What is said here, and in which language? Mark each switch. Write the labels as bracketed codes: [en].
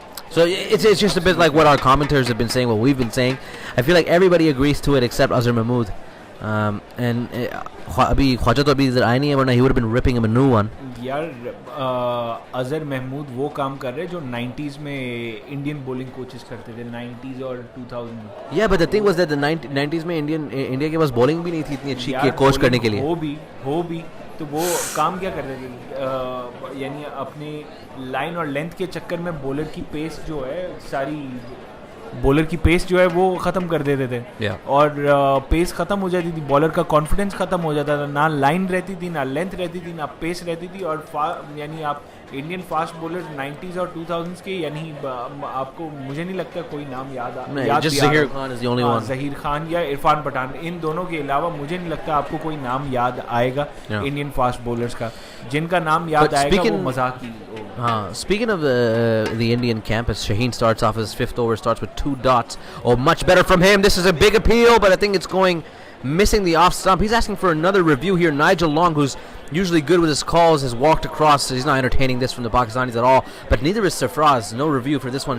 [en] So it's just a bit like what our commentators have been saying, what we've been saying. I feel like everybody agrees to it except Azhar Mahmood. And [hi] Abhi Khwaja to abhi idhar aaya nahi hai, warna [en] he would have been ripping him a new one. [hi] यार अजहर महमूद वो काम कर रहे हैं जो 90s में Indian bowling coaches करते थे, 90s और 2000 में. [en] Yeah, but the thing was that the [hi] 90s में इंडिया के पास बॉलिंग भी नहीं थी इतनी अच्छी कि कोच करने के लिए. हो भी तो वो काम क्या कर रहे थे, यानी अपने लाइन और लेंथ के चक्कर में बॉलर की पेस जो है सारी बॉलर की पेस जो है वो ख़त्म कर देते थे. और पेस ख़त्म हो जाती थी, बॉलर का कॉन्फिडेंस ख़त्म हो जाता था, ना लाइन रहती थी, ना लेंथ रहती थी, ना पेस रहती थी. और यानी आप इंडियन फास्ट बॉलर 90s और 2000s के, यानी आपको मुझे नहीं लगता कोई नाम याद ज़हीर खान या इरफान पठान, इन दोनों के अलावा मुझे नहीं लगता आपको कोई नाम याद आएगा इंडियन फास्ट बॉलर्स का. जिनका नाम याद आएगा वो मजाक ही. [en] Speaking of the Indian camp, as Shaheen starts off his fifth over, starts with 2 dots. Oh, much better from him. This is a big appeal, but I think it's going missing the off stump. He's asking for another review here. Nigel Long, who's usually good with his calls, has walked across. He's not entertaining this from the Pakistanis at all, but neither is Sarfraz. No review for this one.